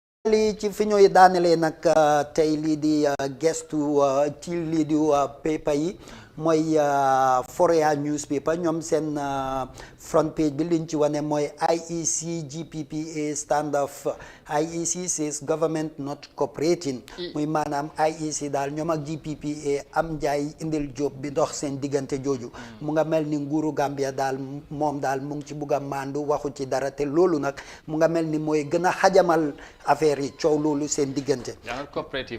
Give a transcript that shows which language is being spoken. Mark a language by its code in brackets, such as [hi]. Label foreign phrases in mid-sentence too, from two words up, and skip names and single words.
[wo] li ci fi ñuy daanelee nag tey lii di gestu ci lii di paper yi mooy Foria newspaper ñoom seen [en] front page [wo] bi liñ ci wane mooy IEC GPPA standoff. [en] IEC says government not cooperating. [wo] muy maanaam IEC daal ñoom ak GPPA am njaay indil job bi dox seen diggante jooju. mu nga mel ni nguuru Gambia daal moom daal mu ngi ci bugg a maandu waxu ci dara te loolu nag mu nga mel ni mooy gën a xajamal affaire yi coow loolu seen diggante. coopérative